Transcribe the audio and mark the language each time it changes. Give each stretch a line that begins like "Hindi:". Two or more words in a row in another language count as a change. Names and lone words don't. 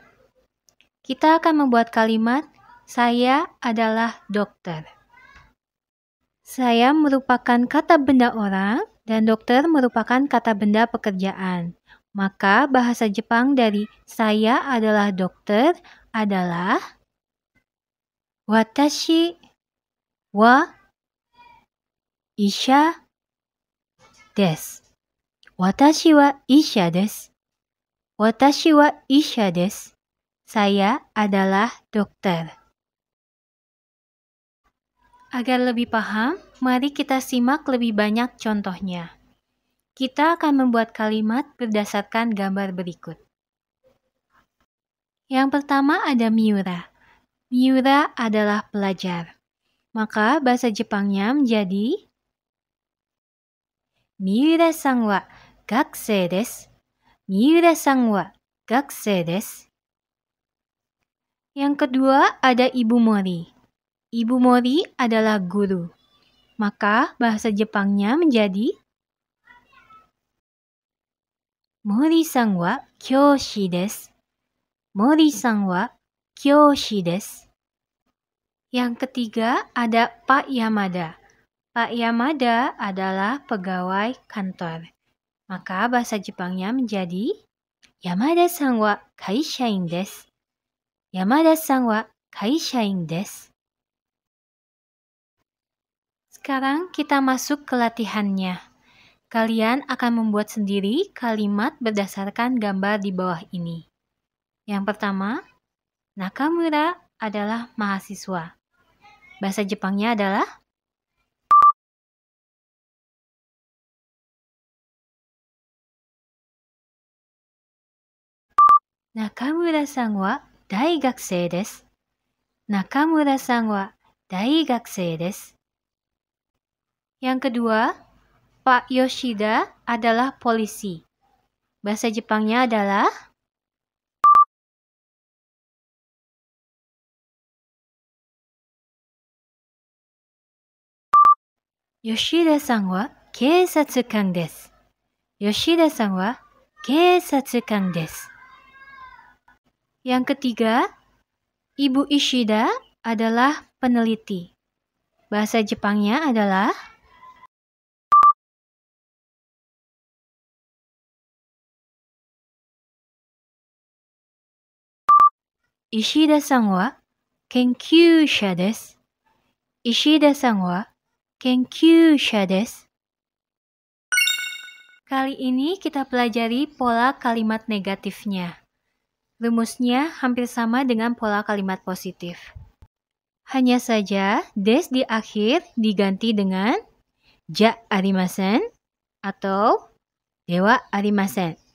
Indonesian: Kita akan membuat kalimat, saya adalah dokter. Saya merupakan kata benda orang dan dokter merupakan kata benda pekerjaan. Maka bahasa Jepang dari saya adalah dokter adalah
Japanese: 私は医者です. 私は医者です。私は医者です.
Indonesian: Saya adalah dokter. Agar lebih paham, mari kita simak lebih banyak contohnya. Kita akan membuat kalimat berdasarkan gambar berikut. Yang pertama ada Miura. Miura adalah pelajar. Maka bahasa Jepangnya menjadi
Japanese: 三浦さんは学生です. 三浦さんは学生です.
Indonesian: Yang kedua ada Ibu Mori. Ibu Mori adalah guru. Maka bahasa Jepangnya menjadi
Japanese: 森さんは教師です. 森さんは教師です.
Indonesian: Yang ketiga ada Pak Yamada. Pak Yamada adalah pegawai kantor. Maka bahasa Jepangnya menjadi
Japanese: 山田さんは会社員です. 山田さんは会社員です.
Indonesian: Sekarang kita masuk ke latihannya. Kalian akan membuat sendiri kalimat berdasarkan gambar di bawah ini. Yang pertama, Nakamura adalah mahasiswa. Bahasa Jepangnya adalah
Japanese: 中村さんは大学生です. 中村さんは大学生です.
Indonesian: Yang kedua, Pak Yoshida adalah polisi. Bahasa Jepangnya adalah
Japanese: 吉田さんは警察官です. 吉田さんは警察官です.
Indonesian: Yang ketiga, Ibu Ishida adalah peneliti. Bahasa Jepangnya adalah
Japanese: 石田さんは研究者です. 石田さんは研究者です.
Indonesian: Kali ini kita pelajari pola kalimat negatifnya. Rumusnya hampir sama dengan pola kalimat positif. Hanya saja des di akhir diganti dengan
Japanese: じゃありません
Indonesian: atau
Japanese: ではありません.